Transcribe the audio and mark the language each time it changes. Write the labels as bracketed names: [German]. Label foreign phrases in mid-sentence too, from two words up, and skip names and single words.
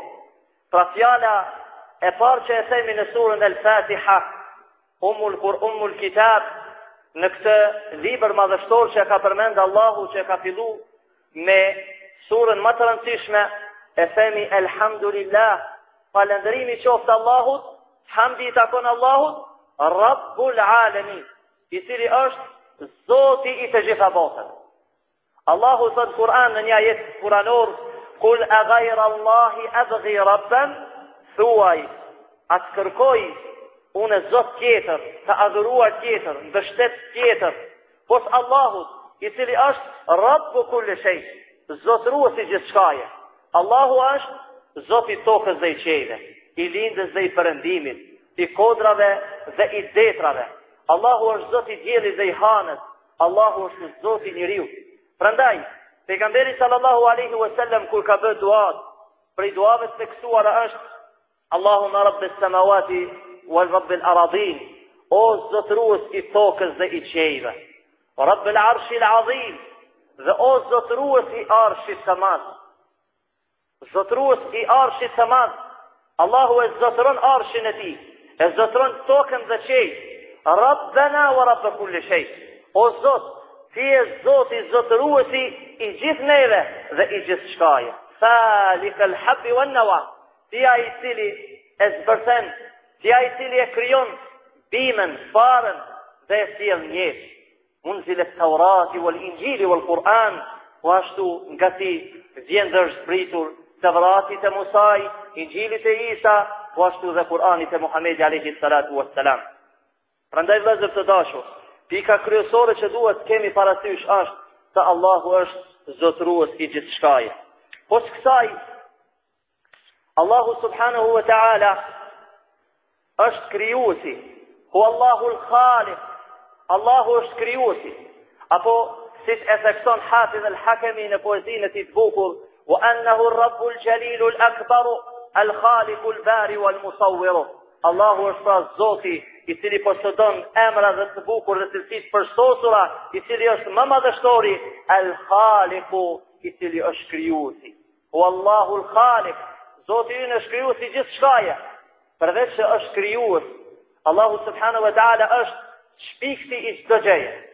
[Albanian] Pra fjala e parë që e themi në surën El-Fatiha, [Arabic] أم الكتاب, [Albanian] në këtë libër madhështor që ka përmend Allahu, që ka fillu me surën më të rëndësishme, e themi Elhamdulillah, falënderimi qoftë Allahut, hamdi i takon Allahut, [Arabic] رب العالمين, [Albanian] i cili është Zoti i të gjitha botëve. Allahu thot Kur'an në një ajet kuranor: [Arabic] "قل أغير الله أبغي ربا", [Albanian] thuaj, atë kërkoj unë Zot tjetër, të adhuruar tjetër, mbështet tjetër, pos Allahut, i cili është [Arabic] رب كل شيء, [Albanian] zotëruesi gjithçkaje. Allahu është Zoti i tokës dhe i qiejve, i lindjes dhe i perëndimit, i kodrave dhe i detrave. Allahu është Zoti i diellit dhe i hanës. Allahu është Zoti i njeriut. Prandaj, pejgamberi [Arabic] صلى الله عليه وسلم [Albanian] kur ka bërë duat, prej duave të tekstuara është: [Arabic] اللهم رب السماوات ورب الأرضين, [Albanian] o zotërues i tokës dhe i qiejve, [Arabic] رب العرش العظيم, [Albanian] dhe o zotërues i arshit të madh. Zotërues i arshit të madh, Allahu e zotëron arshin e tij, e zotëron tokën dhe qiejt. [Arabic] ربنا ورب كل شيء, [Albanian] o Zot, ti je Zoti zotëruesi i gjithë neve dhe i gjithë shkaje. [Arabic] فالق الحب والنوى, [Albanian] ti ai i cili e zbërthen, si ai i cili e krijon bimën, farën dhe e sjell njetë. [Arabic] أنزل التوراة والإنجيل والقرآن, [Albanian] po ashtu nga ti vjen dhe është zbritur Tevratit e Musaj, Injilit e Isa, po ashtu dhe Kur'anit e Muhamedi [Arabic] عليه الصلاة والسلام. [Albanian] Prandaj vëllezër të dashur, pika kryesore që duhet kemi parasysh është se Allahu është zotërues i gjithçkaje. Post kësaj, Allahu [Arabic] سبحانه وتعالى [Albanian] është krijuesi, [Arabic] هو الله الخالق, [Albanian] Allahu është krijuesi. Apo si e thekson Hafidh al-Hakimi në poezinë e tij të bukur, [Arabic] وأنه الرب الجليل الأكبر الخالق البارئ والمصور. [Albanian] Allahu është pra Zoti i cili posëdon emra dhe të bukur dhe cilësi të përsosura, i cili është më madhështori, al-Khaliqu, i cili është krijuesi. [Arabic] هو الله الخالق, [Albanian] Zoti ynë është krijuesi i gjithçkaje. Përveç se është krijues, Allahu [Arabic] سبحانه وتعالى [Albanian] është shpikti i çdo gjëje.